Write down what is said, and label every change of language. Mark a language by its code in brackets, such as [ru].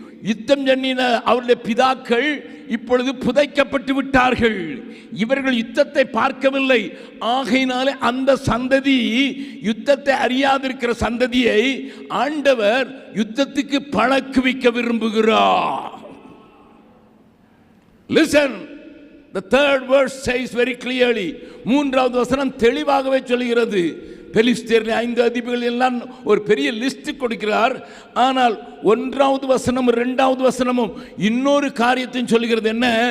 [ta] யுத்தம் பண்ணின அவருடைய பிதாக்கள் இப்பொழுது புதைக்கப்பட்டு விட்டார்கள். இவர்கள் யுத்தத்தை பார்க்கவில்லை. ஆகையினாலே அந்த சந்ததி, யுத்தத்தை அறியாதிருக்கிற சந்ததியை ஆண்டவர் யுத்தத்துக்கு பழக்குவிக்க விரும்புகிறார். [en] Listen, the third verse says very clearly. [ta] 3வது வசனம் தெளிவாகவே சொல்கிறது. பெலிஸ்தேரின் 5 அதிபதிகள் எல்லாம் ஒரு பெரிய லிஸ்ட் கொடுக்கிறார். ஆனால் 1வது வசனமும் 2வது வசனமும் இன்னொரு காரியத்தையும் சொல்கிறது. என்ன?